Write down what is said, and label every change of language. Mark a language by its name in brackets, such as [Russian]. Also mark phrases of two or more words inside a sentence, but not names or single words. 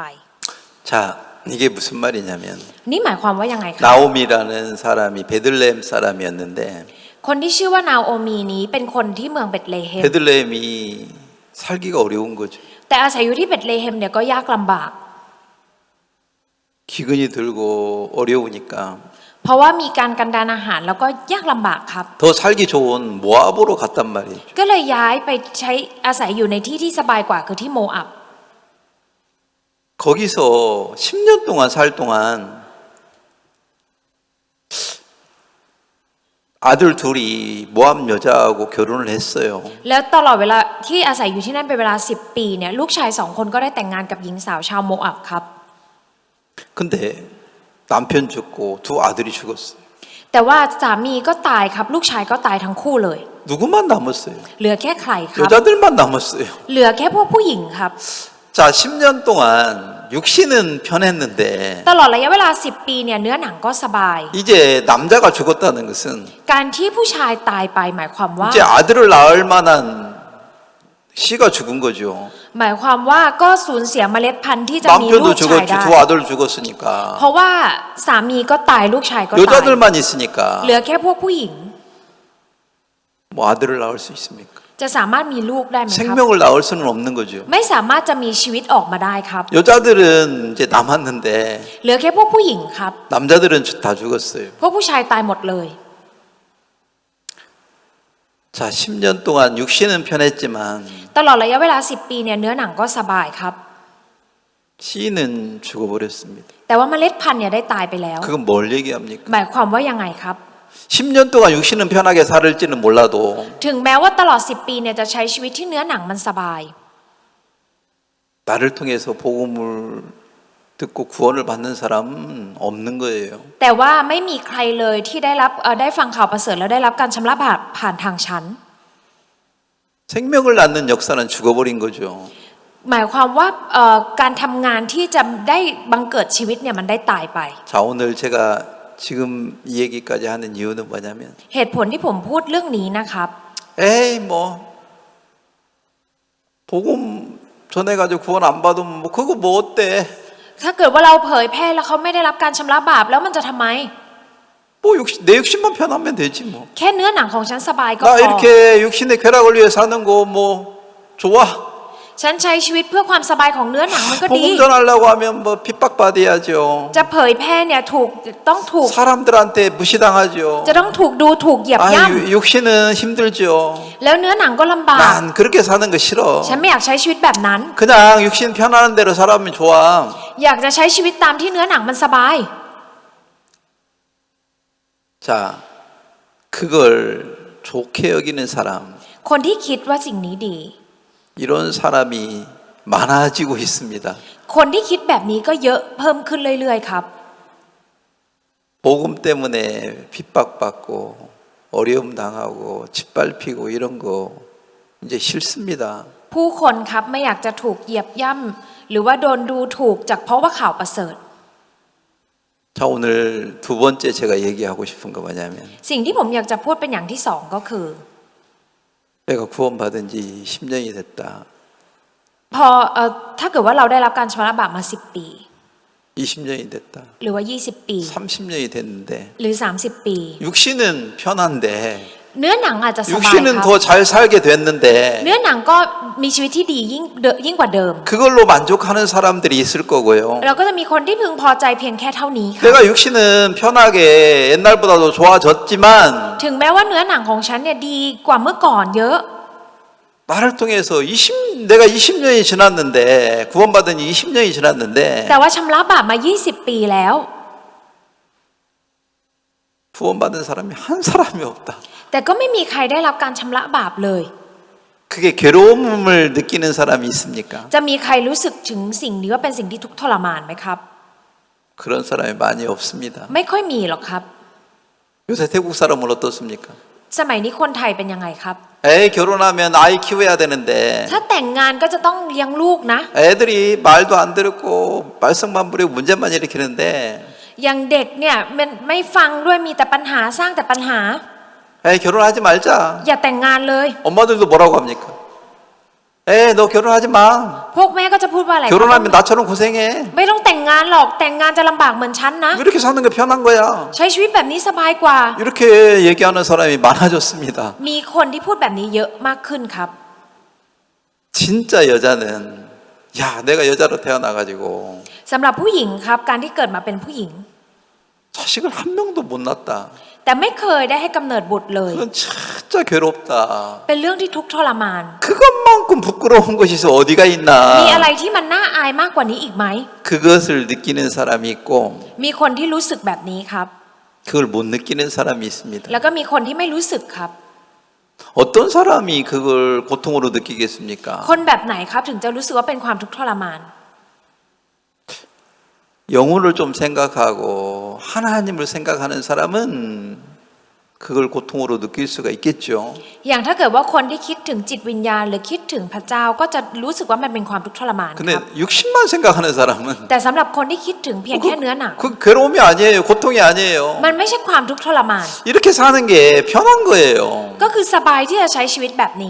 [Korean] 자, 이게 무슨 말이냐면 [Thai] นี่หมายความว่ายังไงคะ [Korean] 나오미라는 사람이 베들레헴 사람이었는데 [Thai] คนที่ชื่อว่านาโอมีนี้เป็นคนที่เมืองเบธเลเฮม [Korean] 베들레헴이 살기가 어려운 거죠. [Thai] แต่อาศัยอยู่ที่เบธเลเฮมเนี่ยก็ยากลำบาก [Korean] 기근이 들고 어려우니까 [Thai] เพราะว่ามีการกันดารอาหารแล้วก็ยากลำบากครับ [Korean] 더 살기 좋은 모압으로 갔단 말이죠. [Thai] ก็เลยย้ายไปใช้อาศัยอยู่ในที่ที่สบายกว่าคือที่โมอับ [Korean] 거기서 10년 동안 살 동안 아들 둘이 모함 여자하고 결혼을 했어요. [Thai] แล้วตลอดเวลาที่อาศัยอยู่ที่นั่นเป็นเวลา10 ปีเนี่ยลูกชาย2 คนก็ได้แต่งงานกับหญิงสาวชาวโมอับครับ [Korean] 근데 남편 죽고 두 아들이 죽었어요. [Thai] แต่ว่าสามีก็ตายครับลูกชายก็ตายทั้งคู่เลย [Korean] 누구만 남았어요? [Thai] เหลือแค่ใครครับ [Korean] 여자들만 남았어요. [Thai] เหลือแค่พวกผู้หญิงครับ [Korean] 자, 10년 동안 육신은 편했는데 [Thai] ตลอดระยะเวลา10 ปีเนี่ยเนื้อหนังก็สบาย [Korean] 이제 남자가 죽었다는 것은 [Thai] การที่ผู้ชายตายไปหมายความว่า [Korean] 이제 아들을 낳을 만한 씨가 죽은 거죠. [Thai] หมายความว่าก็สูญเสียเมล็ดพันธุ์ที่จะมีลู [Korean] 남편도 [Thai] กชาย [Korean] 죽었지, [Thai] ได้ [Korean] 두 아들 죽었으니까 [Thai] เพราะว่าสามีก็ตายลูกชายก็ตาย [Korean] 여자들만 있으니까 [Thai] เหลือแค่พวกผู้หญิง [Korean] 뭐 아들을 낳을 수 있습니까? [Thai] จะสามารถมีลูกได้ไหมครับ [Korean] 생명을 낳을 수는 없는 거죠. [Thai] ไม่สามารถจะมีชีวิตออกมาได้ครับ [Korean] 여자들은 이제 남았는데 [Thai] เหลือแค่พวกผู้หญิงครับ [Korean] 남자들은 다 죽었어요. [Thai] พวกผู้ชายตายหมดเลย [Korean] 자, 10년 동안 육신은 편했지만 [Thai] ตลอดระยะเวลา10 ปีเนี่ยเนื้อหนังก็สบายครับ [Korean] 씨는 죽어버렸습니다. [Thai] แต่ว่าเมล็ดพันธุ์เนี่ยได้ตายไปแล้ว [Korean] 그건 뭘 얘기합니까? [Thai] หมายความว่ายังไงครับ [Korean] 10년 동안 육신은 편하게 살을지는 몰라도 [Thai] ถึงแม้ว่าตลอด10 ปีเนี่ยจะใช้ชีวิตที่เนื้อหนังมันสบาย [Korean] 나를 통해서 복음을 듣고 구원을 받는 사람은 없는 거예요. [Thai] แต่ว่าไม่มีใครเลยที่ได้ฟังข่าวประเสริฐแล้วได้รับการชำระบาปผ่านทางฉัน [Korean] 생명을 낳는 역사는 죽어버린 거죠. [Thai] หมายความว่าการทำงานที่จะได้บังเกิดชีวิตเนี่ยมันได้ตายไป [Korean] 자, 오늘 제가 지금 이 얘기까지 하는 이유는 뭐냐면 [Thai] เหตุผลที่ผมพูดเรื่องนี้นะครับ [Korean] 에이 뭐 복음 전해가지고 구원 안 받으면 뭐 그거 뭐 어때? [Thai] ถ้าเกิดว่าเราเผยแพร่แล้วเขาไม่ได้รับการชำระบาปแล้วมันจะทำไม [Korean] 뭐 내 육신만 편하면 되지 뭐. [Thai] แค่เนื้อหนังของฉันสบายก็ [Korean] 나 [Thai] พอ [Korean] 이렇게 육신의 쾌락을 위해 사는 거 뭐 좋아. [Thai] ฉันใช้ชีวิตเพื่อความสบายของเนื้อหนังมันก็ดี [Korean] 복음 전하려고 하면 뭐 핍박받아야죠. [Thai] จะเผยแพร่เนี่ยต้องถูก [Korean] 사람들한테 무시당하죠. [Thai] จะต้องถูกดูถูกเหยียบย่ำ [Korean] 육신은 힘들죠. [Thai] แล้วเนื้อหนังก็ลำบาก [Korean] 난 그렇게 사는 거 싫어. [Thai] ฉันไม่อยากใช้ชีวิตแบบนั้น [Korean] 그냥 육신 편하는 대로 살면 좋아. [Thai] อยากจะใช้ชีวิตตามที่เนื้อหนังมันสบาย [Korean] 자, 그걸 좋게 여기는 사람, [Thai] คนที่คิดว่าสิ่งนี้ดี [Korean] 이런 사람이 많아지고 있습니다. [Thai] คนที่คิดแบบนี้ก็เยอะเพิ่มขึ้นเรื่อยๆครับ [Korean] 복음 때문에 핍박받고 어려움 당하고 짓밟히고 이런 거 이제 싫습니다. [Thai] ผู้คนครับไม่อยากจะถูกเหยียบย่ำหรือว่าโดนดูถูกจากเพราะว่าข่าวประเสริฐ [Korean] 자, 오늘 두 번째 제가 얘기하고 싶은 거 뭐냐면 [Thai] สิ่งที่ผมอยากจะพูดเป็นอย่างที่สองก็คือ [Korean] 내가 구원받은 지 10년이 됐다. [Thai] พอถ้าเกิดว่าเราได้รับการชำระบาปมา10 ปี [Korean] 20년이 됐다. [Thai] หรือว่า20 ปี [Korean] 30년이 됐는데 [Thai] หรือ30 ปี [Korean] 육신은 편한데 [Thai] เนื้อหนังอาจจะสบายค [Korean] 육신은 [Thai] รับ [Korean] 더 잘 살게 됐는데 [Thai] เนื้อหนังก็มีชีวิตที่ดียิ่งกว่าเดิม [Korean] 그걸로 만족하는 사람들이 있을 거고요. [Thai] เราก็จะมีคนที่พึงพอใจเพียงแค่เท่านี้ค่ะ [Korean] 내가 육신은 편하게 옛날보다도 좋아졌지만 [Thai] ถึงแม้ว่าเนื้อหนังของฉันเนี่ยดีกว่าเมื่อก่อนเยอะ [Korean] 나를 통해서 내가 20년이 지났는데 구원받은 지 20년이 지났는데 [Thai] แต่ว่าชำระบาปมา20 ปีแล้ว [Korean] 구원받은 사람이 한 사람이 없다. [Thai] แต่ก็ไม่มีใครได้รับการชำระบาปเลย [Korean] 그게 괴로움을 느끼는 사람이 있습니까? [Thai] จะมีใครรู้สึกถึงสิ่งนี้ว่าเป็นสิ่งที่ทุกข์ทรมานไหมครับ [Korean] 그런 사람이 많이 없습니다. [Thai] ไม่ค่อยมีหรอกครับ [Korean] 요새 태국 사람은 어떻습니까? [Thai] สมัยนี้คนไทยเป็นยังไงครับ [Korean] 에이 결혼하면 아이 키워야 되는데 [Thai] ถ้าแต่งงานก็จะต้องเลี้ยงลูกนะ [Korean] 애들이 말도 안 듣고 말썽만 부리고 문제만 일으키는데 [Thai] อย่างเด็กเนี่ยมันไม่ฟังด้วยมีแต่ปัญหาสร้างแต่ปัญหา [Korean] 에이 결혼하지 말자. [Thai] อย่าแต่งงานเลย [Korean] 엄마들도 뭐라고 합니까? 에이 너 결혼하지 마. [Thai] พวกแม่ก็จะพูดว่าอะไรครับ [Korean] 결혼하면 나처럼 고생해. [Thai] ไม่ต้องแต่งงานหรอกแต่งงานจะลำบากเหมือนฉันนะ [Korean] 이렇게 사는 게 편한 거야. [Thai] ใช้ชีวิตแบบนี้สบายกว่า [Korean] 이렇게 얘기하는 사람이 많아졌습니다. [Thai] มีคนที่พูดแบบนี้เยอะมากขึ้นครับ [Korean] 진짜 여자는 야 내가 여자로 태어나가지고 [Thai] สำหรับผู้หญิงครับการที่เกิดมาเป็นผู้หญิง [Korean] 자식을 한 명도 못 낳았다. [Thai] แต่ไม่เคยได้ให้กำเนิดบุตรเลย [Korean] 그건 진짜 괴롭다. [Thai] เป็นเรื่องที่ทุกข์ทรมาน [Korean] 그것만큼 부끄러운 것이 어디가 [Thai] มี [Korean] 있나. [Thai] อะไรที่มันน่าอายมากกว่านี้อีกไหม [Korean] 그것을 느끼는 사람이 있고 [Thai] มีคนที่รู้สึกแบบนี้ครับ [Korean] 그걸 못 느끼는 사람이 있습니다. [Thai] แล้วก็มีคนที่ไม่รู้สึกครับ [Korean] 어떤 사람이 그걸 고통으로 느끼겠습니까? [Thai] คนแบบไหนครับถึงจะรู้สึกว่าเป็นความทุกข์ทรมาน [Korean] 영혼을 좀 생각하고 하나님을 생각하는 사람은 그걸 고통으로 느낄 수가 있겠죠. [Thai] อย่างถ้าเกิดว่าคนที่คิดถึงจิตวิญญาณหรือคิดถึงพระเจ้าก็จะรู้สึกว่ามันเป็นความทุกข์ทรมานค [Korean] 근데 [Thai] รับ [Korean] 육신만 생각하는 사람은 [Thai] แต่สำหรับคนที่คิดถึงเพียงแค่เนื้อหนัง [Korean] 그 괴로움이 아니에요. 고통이 아니에요. [Thai] มันไม่ใช่ความทุกข์ทรมาน [Korean] 이렇게 사는 게 편한 거예요. [Thai] ก็คือสบายที่จะใช้ชีวิตแบบนี้